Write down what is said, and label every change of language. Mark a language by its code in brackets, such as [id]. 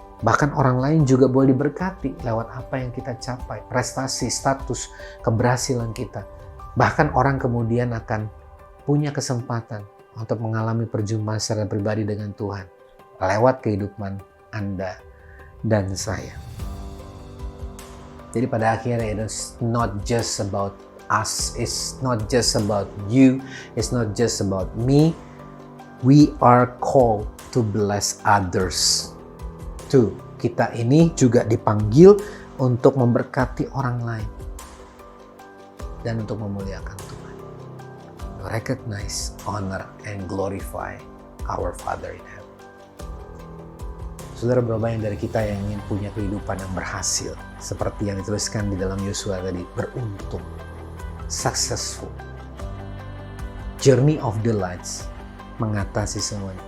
[id] Bahkan orang lain juga boleh diberkati lewat apa yang kita capai. Prestasi, status, keberhasilan kita. Bahkan orang kemudian akan punya kesempatan untuk mengalami perjumpaan secara pribadi dengan Tuhan. Lewat kehidupan Anda dan saya. Jadi pada akhirnya [en] it's not just about us, it's not just about you, it's not just about me. We are called to bless others. [id] Tuh, kita ini juga dipanggil untuk memberkati orang lain dan untuk memuliakan Tuhan. [en] Recognize, honor, and glorify our Father in heaven. [id] Saudara, berapa banyak dari kita yang ingin punya kehidupan yang berhasil, seperti yang dituliskan di dalam Yosua tadi, beruntung, successful, [en] journey of delights, [id] mengatasi semuanya.